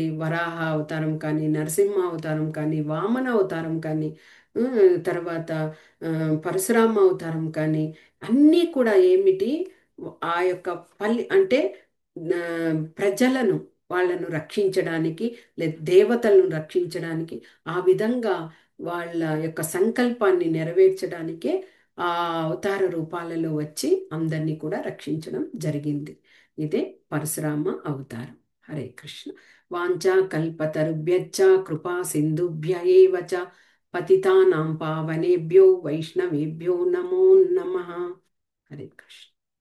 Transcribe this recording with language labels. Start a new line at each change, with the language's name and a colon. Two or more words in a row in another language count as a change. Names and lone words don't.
Telugu: వరాహ అవతారం కానీ, నరసింహ అవతారం కానీ, వామన అవతారం కానీ, ఆ, తర్వాత ఆ, పరశురామ అవతారం కానీ అన్నీ కూడా ఏమిటి, ఆ యొక్క అంటే ఆ, ప్రజలను వాళ్ళను రక్షించడానికి లేదా దేవతలను రక్షించడానికి ఆ విధంగా వాళ్ళ యొక్క సంకల్పాన్ని నెరవేర్చడానికే ఆ అవతార రూపాలలో వచ్చి అందరినీ కూడా రక్షించడం జరిగింది. ఇదే పరశురామ అవతారం.
Sanskrit: హరే కృష్ణ. వాంఛా కల్పతరుభ్యశ్చ కృపా సింధుభ్య ఏవ చ పతితానాం పావనేభ్యో వైష్ణవేభ్యో నమో నమః. హరే కృష్ణ.